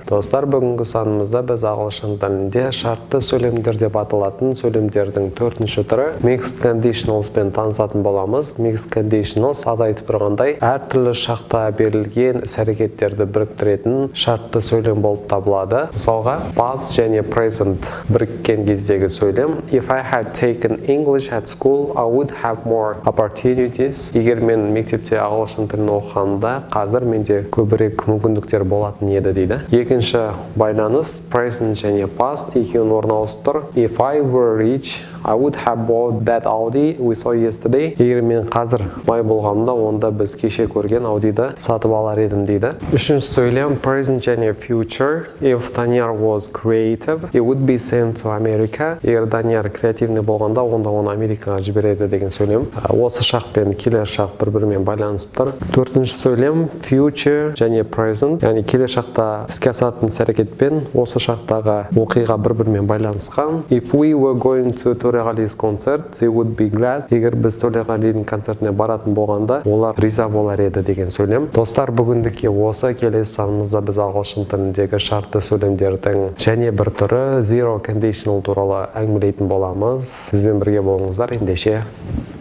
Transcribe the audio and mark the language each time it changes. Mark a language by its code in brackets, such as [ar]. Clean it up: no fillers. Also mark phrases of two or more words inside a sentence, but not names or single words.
[kk] Достар, бүгінгі санымызда біз ағылшын тілінде шартты сөйлемдер деп аталатын сөйлемдердің төртінші түрі [en] Mixed Conditionals [kk] пен танысатын боламыз. [en] Mixed Conditionals [kk] аты айтып тұрғандай әртүрлі шақта берілген іс-әрекеттерді біріктіретін шартты сөйлем болып табылады. Мысалға, past және present біріккен кездегі сөйлем. [en] If I had taken English at school, I would have more opportunities. [kk] Егер мен мектепте ағылшын тілін оқығанда қазір менде көбірек мүмкіндіктер болатын еді дейді. Екінші байланыс present және past екеуін орналасып тұр. [en] If I were rich, I would have bought that Audi we saw yesterday. [kk] Егер мен қазір бай болғанымда, онда біз кеше көрген Ауdiді сатып алар едім дейді. Үшінші сөйлем [en] present және future. If Данияр was creative, he would be sent to America. [kk] Егер Данияр креативный болғанда, онда оны Америкаға жібереді деген сөйлем. Осы шақ пен келер шақ бір-бірімен байланысып тұр. Төртінші сөйлем future және present, яғни келер шақта іске асатын іс-әрекетпен осы шақтағы оқиға бір-бірімен байланысқан. [en] If we were going to Төреғали's concert, they would be glad. [kk] Егер біз Төреғалидің концертіне баратын болғанда, олар риза болар еді деген сөйлем. Достар, бүгіндікке осы. Келесі санымызда біз ағылшын тіліндегі шартты сөйлемдердің және бір түрі [en] zero conditional [kk] туралы әңгімелейтін боламыз. Сізбен бірге болыңыздар. Ендеше